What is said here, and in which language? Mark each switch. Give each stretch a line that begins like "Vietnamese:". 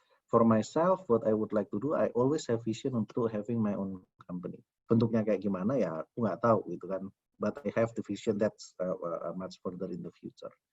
English: For myself, what I would like to do, I always have vision
Indonesian: untuk
English: having my own company.
Indonesian: Bentuknya kayak gimana ya, aku nggak tahu gitu kan.
English: But I have the vision that's much further in the future.